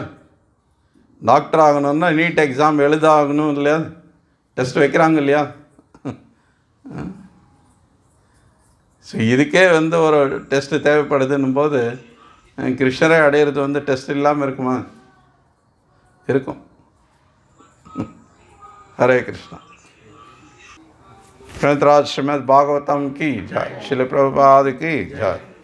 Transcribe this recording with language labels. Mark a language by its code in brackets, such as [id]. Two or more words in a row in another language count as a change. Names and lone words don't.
[ta] டாக்டர் ஆகணும்னா நீட் எக்ஸாம் எழுதாகணும் இல்லையா? டெஸ்ட் வைக்கிறாங்க இல்லையா? ஸோ இதுக்கே ஒரு டெஸ்ட்டு தேவைப்படுதுன்னும் போது கிருஷ்ணரை அடையிறது டெஸ்ட் இல்லாமல் இருக்குமா? இருக்கும். [hi] हरे कृष्णा। श्रीमद् भागवतम की जय। श्रील प्रभुपाद की जय।